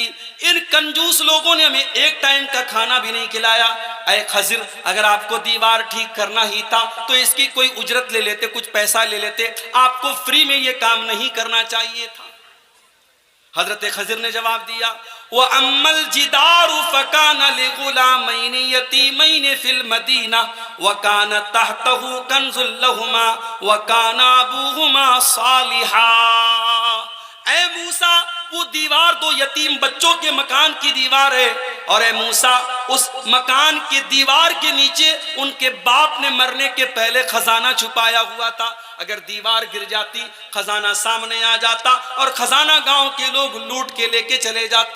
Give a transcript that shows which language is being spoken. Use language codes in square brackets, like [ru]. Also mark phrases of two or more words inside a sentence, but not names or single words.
[hi] इन कंजूस लोगों ने हमें एक टाइम का खाना भी नहीं खिलाया। ऐ खजिर, अगर आपको दीवार ठीक करना ही था तो इसकी कोई उजरत ले लेते, कुछ पैसा ले लेते, आपको फ्री में ये काम नहीं करना चाहिए था। हजरत खजिर ने जवाब दिया, [ar] وأما الجدار فكان لغلامين يتيمين في المدينة وكان تحته كنز لهما وكان أبوهما صالحا. [hi] ऐ मूसा, वो दीवार दो यतीम बच्चों के मकान की दीवार है, और ऐ मूसा, उस मकान की दीवार के नीचे उनके बाप ने मरने के पहले खजाना छुपाया हुआ था। अगर दीवार गिर जाती, खजाना सामने आ जाता और खजाना गांव के लोग लूट के लेके चले जाते।